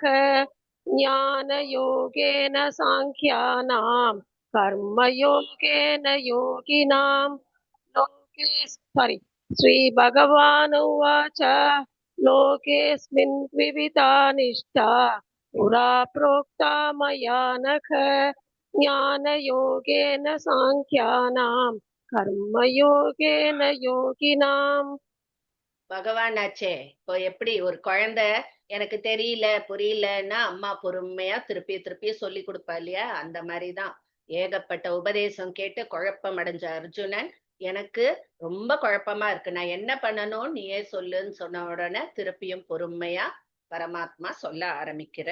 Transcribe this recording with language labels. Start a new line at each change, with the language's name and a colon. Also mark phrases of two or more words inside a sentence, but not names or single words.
Sanskrit: ज्ञानयोगेन साङ्ख्यानाम् कर्मयोगेन योगिनाम्. श्रीभगवानुवाच. लोकेऽस्मिन् द्विविधा निष्ठा पुरा प्रोक्ता मया नघ. ज्ञानयोगेन साङ्ख्यानाम् कर्मयोगेन योगिनाम्.
Tamil: பகவான் ஆச்சே. இப்போ எப்படி ஒரு குழந்தை எனக்கு தெரியல புரியலன்னா அம்மா பொறுமையா திருப்பி சொல்லி கொடுப்பா இல்லையா, அந்த மாதிரிதான் ஏகப்பட்ட உபதேசம் கேட்டு குழப்பம் அடைஞ்ச அர்ஜுனன், எனக்கு ரொம்ப குழப்பமா இருக்கு, நான் என்ன பண்ணணும் நீயே சொல்லுன்னு சொன்ன உடனே திருப்பியும் பொறுமையா பரமாத்மா சொல்ல ஆரம்பிக்கிற.